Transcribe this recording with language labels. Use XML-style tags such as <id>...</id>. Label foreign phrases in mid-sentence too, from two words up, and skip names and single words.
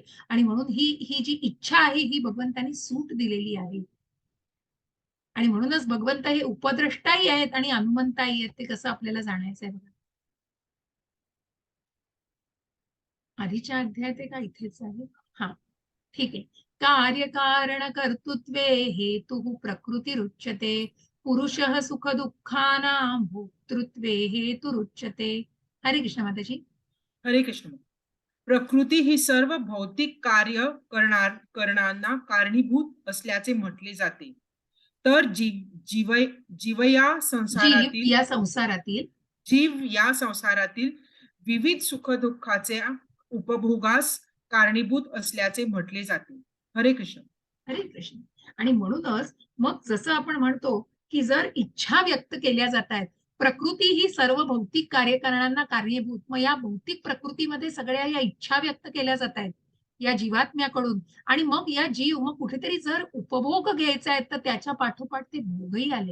<mr>आणि म्हणून ही ही जी इच्छा आहे ही भगवंतांनी सूट दिलेली आहे. आणि म्हणूनच भगवंत हे उपद्रष्टाही आहेत आणि हनुमंताही आहेत. ते कसं आपल्याला जाणायचं आहे बघा. आधीच्या अध्यायात आहे का इथेच आहे? हा, ठीक आहे.</mr> <sa>कार्यकारण कर्तृत्वे हेतुः प्रकृतिरुच्यते पुरुषः सुख दुःखानां भोक्तृत्वे हेतुरुच्यते.</sa> <mr>हरे कृष्ण माताजी. हरे कृष्ण. प्रकृती ही सर्व भौतिक कार्य करणांना कारणीभूत असल्याचे म्हटले जाते. तर जीव जीव या संसारातील या संसारातील जीव या संसारातील विविध सुखदुःखाच्या उपभोगास कारणीभूत असल्याचे म्हटले जाते. हरे कृष्ण. हरे कृष्ण. आणि म्हणूनच मग जसं आपण म्हणतो की जर इच्छा व्यक्त केल्या जात आहेत, प्रकृती ही सर्व भौतिक कार्यकारणांना कारणीभूत, मग या भौतिक प्रकृतीमध्ये सगळ्या या इच्छा व्यक्त केल्या जात आहेत या जीवात्म्याकडून. आणि मग या जीव मग कुठेतरी जर उपभोग घ्यायचा आहे तर त्याच्या पाठोपाठ ते भोगही आले.</mr>